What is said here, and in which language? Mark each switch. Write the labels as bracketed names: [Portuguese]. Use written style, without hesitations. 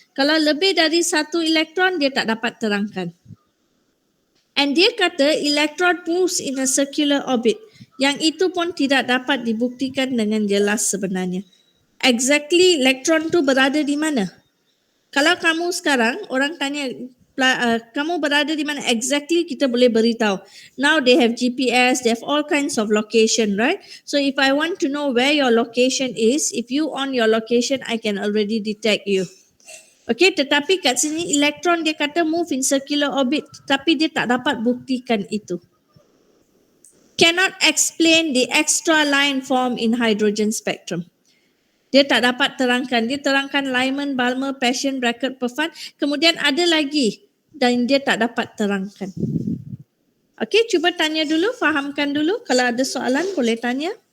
[Malay] Kalau lebih dari satu elektron dia tak dapat terangkan. And dia kata [English] electron moves in a circular orbit. [Malay] Yang itu pun tidak dapat dibuktikan dengan jelas sebenarnya. Exactly elektron tu berada di mana? Kalau kamu sekarang, orang tanya, kamu berada di mana? Exactly kita boleh beritahu. [English] Now they have GPS, they have all kinds of location, right? So if I want to know where your location is, if you on your location, I can already detect you. [Malay] Okay, tetapi kat sini elektron dia kata [English] move in circular orbit, [Malay] tapi dia tak dapat buktikan itu. [English] Cannot explain the extra line form in hydrogen spectrum. [Malay] Dia tak dapat terangkan. Dia terangkan Lyman, Balmer, Paschen, Brackett, Perfan. Kemudian ada lagi dan dia tak dapat terangkan. Okey, cuba tanya dulu, fahamkan dulu. Kalau ada soalan boleh tanya.